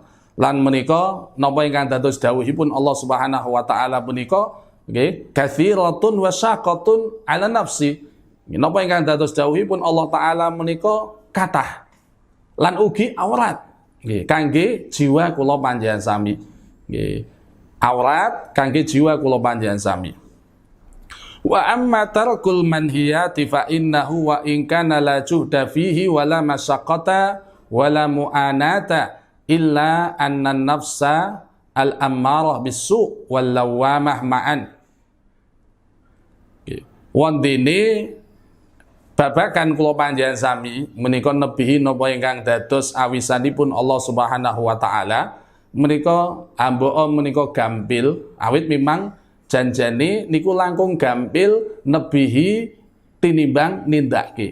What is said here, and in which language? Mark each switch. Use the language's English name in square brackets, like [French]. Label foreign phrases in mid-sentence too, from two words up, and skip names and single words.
[Javanese] Lan menika napa ingkang dados dawuhipun Allah [Arabic] سبحانه وتعالى [Javanese] punika nggih [Arabic] كثيرة وشاقة على النفس. [Javanese] Napa ingkang dados dawuhipun Allah taala menika kathah lan ugi awrat nggih kangge jiwa kula panjenengan sami. Nggih. Awrat kangge jiwa kula panjenengan sami. [Arabic] وأما ترك المنهيات فإنه وإن كان لا جهد فيه ولا مشقة ولا مؤونة إلا أن النفس الأمارة بالسوء واللوامة معا. [Javanese] Wondene babagan kula panjenengan sami menika nebihi napa ingkang dados awisanipun Allah [Arabic] سبحانه وتعالى [Javanese] menika amboa menika gampil awit memang janjane niku langkung gampil nebihi tinimbang nindake.